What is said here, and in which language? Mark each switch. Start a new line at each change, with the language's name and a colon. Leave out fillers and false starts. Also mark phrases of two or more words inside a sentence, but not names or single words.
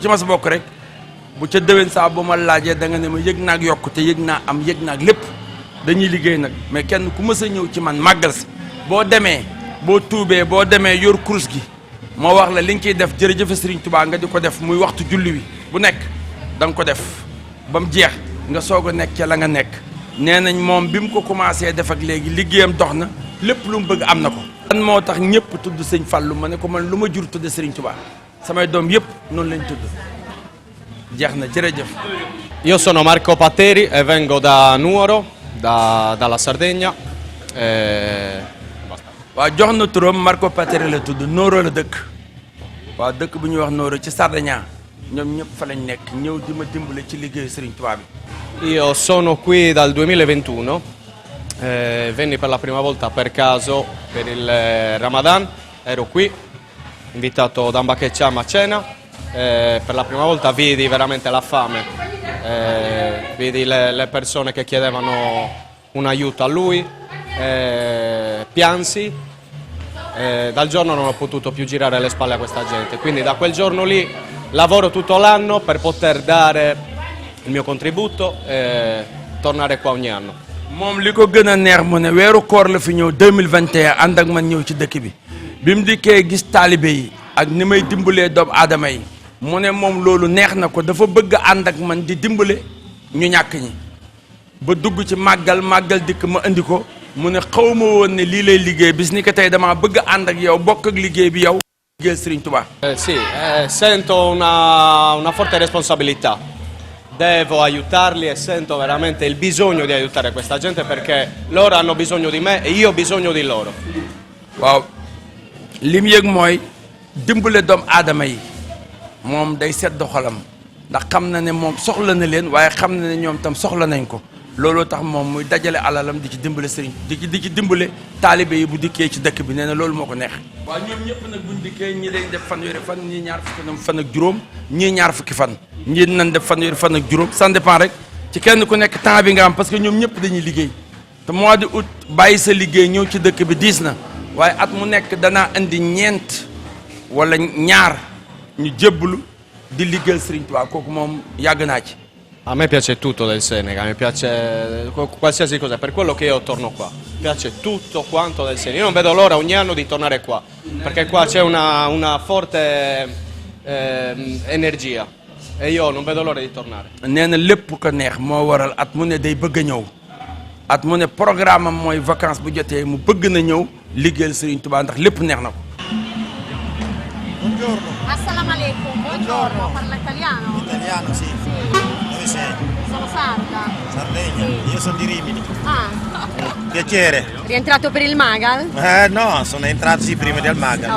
Wolof: ci mas bokk rek bu ca déwén saa bu ma laajee da nga ne ma yëg naag yokk te yëg naa am yëg naag lépp dañuy liggéey nag mais kenn ku mës a ñëw ci man màggal si boo demee boo tuubee boo demee yor kurus gi moo wax la li nga ciy def jërëjëf Serigne Touba nga di ko def muy waxtu julli wi bu nekk da nga ko def ba mu jeex nga soog a nekk ca la nga nekk nee nañ moom bi mu ko commencé def ak léegi liggéeyam dox na lépp lu mu bëgg am na ko. lan moo tax ñëpp tudd sëñ Fallou ma ne ko man lu ma jur tudd Serigne Touba samay doom yëpp noonu lañ tudd jeex na jërëjëf.
Italian: Io sono Marco Patteri e vengo da Nuoro, dalla Sardegna.
Wolof: waaw jox na turam Marco Patteri la tudd Nuoro la dëkk waaw dëkk bu ñuy wax Nuoro ci Sardegna ñoom ñëpp fa lañ nekk ñëw di ma dimbale ci liggéeyu Serigne Touba bi.
Italian: Io sono qui dal 2021, venni per la prima volta per caso per il Ramadan, ero qui, invitato da Mbacche Cham a cena, per la prima volta vidi veramente la fame, vidi le persone che chiedevano un aiuto a lui, piansi, dal giorno non ho potuto più girare le spalle a questa gente, quindi da quel giorno lì lavoro tutto l'anno per poter dare il mio contributo e tornare qua ogni anno.
Wolof: moom li ko gën a neex mu ne weeru koor la fi ñëw 2021 ànd ak man ñëw ci dëkk bi mu dikkee gis taalibe yi ak ni may dimbalee doomu aadama yi mu ne moom loolu neex na ko dafa bëgg a ànd ak man di dimbale ñu ñàkk ñi ba dugg ci màggal dikk ma indi ko mu ne xaw ma woon ne lii lay liggéey bis ni ko tey damaa bëgg a ànd ak yow bokk ak liggéey bi yow liggéey Serigne Touba.
Italian: Sì, sento una forte responsabilità. Devo aiutarli e sento veramente il bisogno di aiutare questa gente perché loro hanno bisogno di me e io ho bisogno di loro.
Wolof: waaw li mu yëg mooy dimbale doomu aadama yi moom day sedd xolam ndax xam na ne moom soxla na leen waaye xam na ne ñoom tam soxla nañ ko looloo tax moom muy dajale alalam di ci dimbale sëriñ di ci dimbale taalibe yi bu dikkee ci dëkk bi nee na loolu moo ko neex. waaw ñoom ñëpp nag buñ dikkee ñi dañ def fanweeri fan ñii ñaar fukki fan ak juróom ñii ñaar fukki fan ñii nañ def fanweeri fan ak juróom
French: ça dépend
Wolof: rek ci kenn ku nekk temps bi nga am
French: parce que
Wolof: ñoom ñëpp dañuy liggéey te
French: mois de août
Wolof: bàyyi sa liggéey ñëw ci dëkk bi diis na waaye at mu nekk danaa indi ñeent wala ñaar ñu jébbalu di liggéeyal Serigne Touba kooku moom yàgg naa ci.
Italian: A me piace tutto del Senegal, mi piace qualsiasi cosa, per quello che io torno qua. Mi piace tutto quanto del Senegal. Io non vedo l'ora ogni anno di tornare qua, perché qua c'è una forte energia e io non vedo l'ora di tornare.
Wolof: nee na lépp ko neex moo waral at mu ne day bëgg a ñëw at mu ne programme am mooy vacances bu jotee mu bëgg na ñëw liggéeyal Serigne Touba ndax lépp neex na ko.
Italian: Buongiorno.
Arabic: السلام عليكم,
Italian: buongiorno. Parla italiano? Italiano, sì. Dove sei? Sono sarda. Sardegna. Io sono di Rimini. Ah, Piacere. rientrato per il Magal? No, sono entrato sì prima del Ah, Maga.